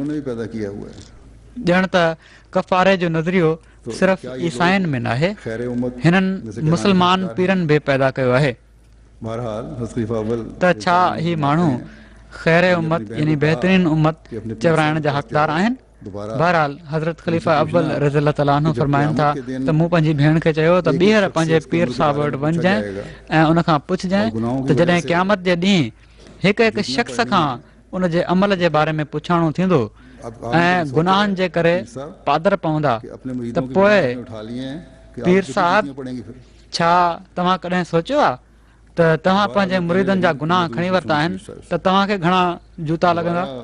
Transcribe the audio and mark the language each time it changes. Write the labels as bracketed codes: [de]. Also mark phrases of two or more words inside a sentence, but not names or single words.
[sd] ॼण त कफ़ारे जो नज़रियो सिर्फ़ ईसाइनि में न आहे, हिननि मुस्लमान पीरनि बि पैदा कयो आहे। त छा ही माण्हू ख़ैर उम्मत यानी बहितरीन उम्मत चवराइण जा हक़दार आहिनि? बहरहाल हज़रत ख़लीफ़ा अव्वल [ar] رضي الله تعالى عنه [sd] फरमाइनि था त मूं पंहिंजी भेण खे चयो त ॿीहर पंहिंजे पीर साहिब वटि वञजांइ ऐं उन खां पुछजांइ त जॾहिं क़यामत जे ॾींहुं हिकु हिकु शख़्स खां उन जे अमल जे बारे में पुछाणो थींदो ऐं गुनाहनि जे करे पादर पवंदा त पोइ पीर साहिब छा तव्हां कॾहिं सोचियो आहे त तव्हां पंहिंजे मुरीदनि जा गुनाह खणी वरिता आहिनि त तव्हांखे घणा जूता लॻंदा?